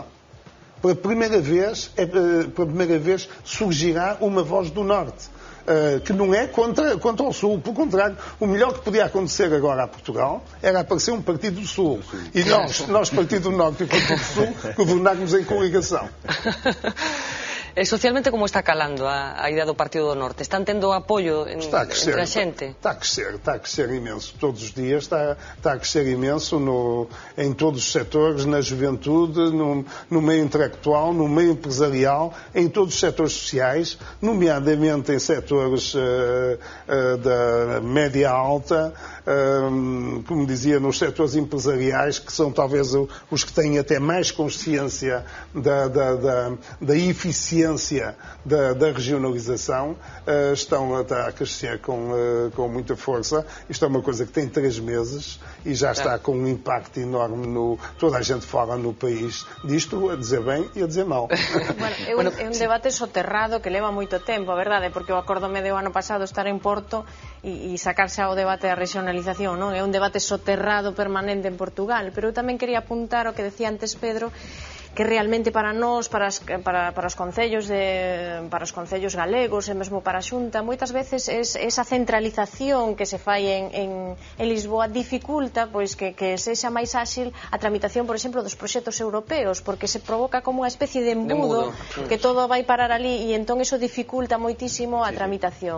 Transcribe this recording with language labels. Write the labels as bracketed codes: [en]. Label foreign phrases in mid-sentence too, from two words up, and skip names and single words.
[pt] Pela primeira vez surgirá uma voz do Norte, que não é contra o Sul. Pelo contrário, o melhor que podia acontecer agora a Portugal era aparecer um Partido do Sul. E nós Partido do Norte e Partido do Sul, governarmos em coligação. [gl] Socialmente, como está calando a idea do Partido do Norte? Están tendo apoio entre a xente? [pt] Está a crescer imenso. Todos os dias está a crescer imenso em todos os setores, na juventude, no meio intelectual, no meio empresarial, em todos os setores sociais, nomeadamente em setores da média alta, como dizia, nos setores empresariais, que são talvez os que têm até mais consciência da eficiência da regionalização, estão a crescer com muita força. Isto é uma coisa que tem 3 meses e já está com um impacto enorme toda a gente fala no país disto, a dizer bem e a dizer mal. [gl] Bueno, é un debate soterrado que leva moito tempo, a verdade, porque eu acórdome do ano pasado estar en Porto e sacarse ao debate da regionalización, non? É un debate soterrado permanente en Portugal, pero eu tamén quería apuntar o que decía antes Pedro, que realmente para nós, para os concellos galegos e mesmo para a Xunta, moitas veces esa centralización que se fai en Lisboa dificulta pois que sexa máis áxil a tramitación, por exemplo, dos proxectos europeos, porque se provoca como unha especie de embudo que todo vai parar ali e entón eso dificulta moitísimo a tramitación.